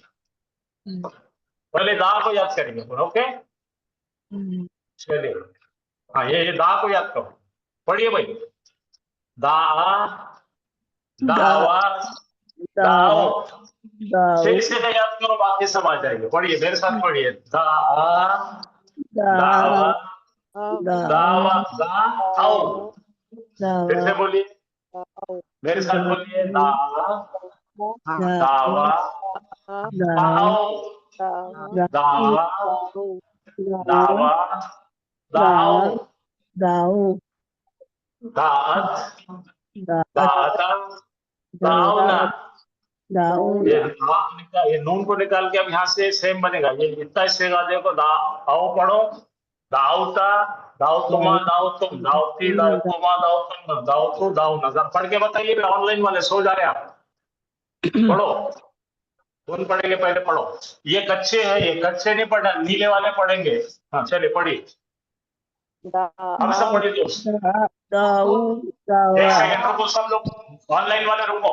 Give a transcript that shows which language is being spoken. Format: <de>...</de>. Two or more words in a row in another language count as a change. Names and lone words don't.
<ur>پہلے دا کو یاد کریں گے, اوکے چلیے. ہاں یہ دا کو یاد کرو, پڑھیے بھائی.</ur> <ar>دا دعوا داؤ</ar> <ur>صحیح سے یاد کرو, باقی سب آ جائیں گے. پڑھیے میرے ساتھ پڑھیے.</ur> <ar>دا دعوا دعوا داؤ.</ar> <ur>پھر سے بولیے میرے ساتھ بولیے.</ur> <ar>دا دعوا داؤ دعوا دعوا داؤ دعت دعتا دعونا.</ar> <ur>یہ نون کو نکال کے اب یہاں سے سیم بنے گا. یہ اتنا حصے گا دیکھو, داؤ پڑھو,</ur> <ar>داؤتا داؤتما داؤتم داؤتی داؤتما داؤتم داؤتو داؤنا.</ar> <ur>ذرا پڑھ کے بتائیے, آن لائن والے سو جا رہے آپ, پڑھو. کون پڑھیں گے پہلے پڑھو. یہ کچے ہیں, یہ کچے نہیں پڑھنا, نیلے والے پڑھیں گے. ہاں چلیے پڑھیے, اب سب پڑھیے دوست. ایک سیکنڈ رکو سب لوگ, آن لائن والے رکو.</ur>